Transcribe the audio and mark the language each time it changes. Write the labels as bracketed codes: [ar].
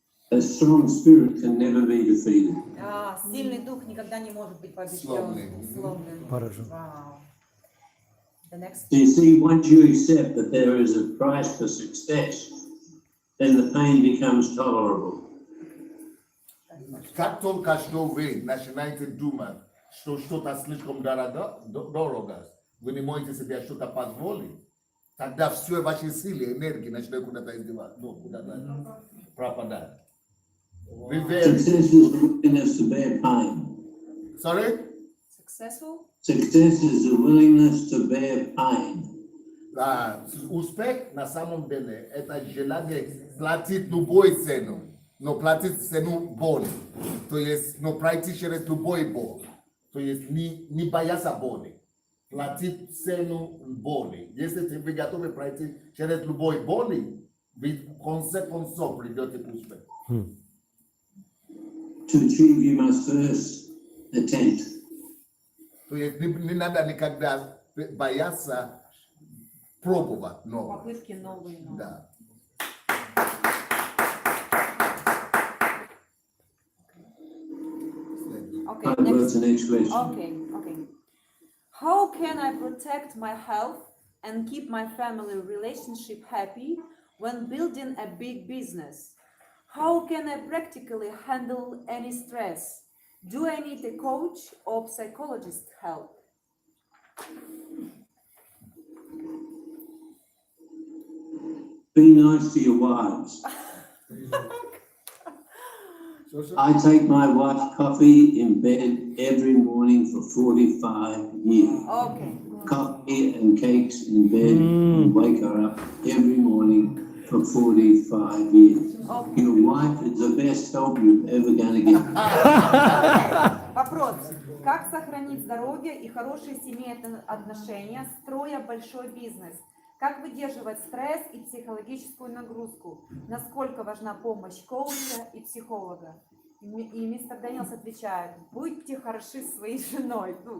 [en] A strong spirit can never be defeated. [ru] Сильный дух никогда не может быть побежден. Поражен. [en] Wow. The next. So you see, once you accept that there is a price for success, then the pain becomes tolerable. [ru] Как только что вы начинаете думать, что что-то слишком дорого, вы не можете себе что-то позволить, тогда все ваши силы, энергии начинают куда-то издеваться, куда-то пропадать. Вы верите? [en] Success is the willingness to bear pain. Sorry? Successful? Success is the willingness to bear pain. [ru] Успех на самом деле это желание платить любую цену, но платить цену боли. То есть, но пройти через любой боль. То есть не бояться боли. Платить цену боли. Если вы готовы пройти через любой боли, вы в конце концов придете к успеху. [en] To achieve, you must first attempt. [ru] То есть не надо никогда бояться пробовать новое. Попытки новые. Да. [en] Okay, Go to next. the next question. Okay. How can I protect my health and keep my family relationship happy when building a big business? How can I practically handle any stress? Do I need a coach or psychologist help? Be nice to your wives. I take my wife coffee in bed every morning for 45 years. Okay. Coffee and cakes in bed and wake her up every morning for 45 years. Okay. Your wife is the best help you're ever gonna get. [ru] Вопрос. Как сохранить здоровье и хорошие семейные отношения, строя большой бизнес? Как выдерживать стресс и психологическую нагрузку? Насколько важна помощь коуча и психолога? И мистер Дениелс отвечает, будьте хороши с своей женой.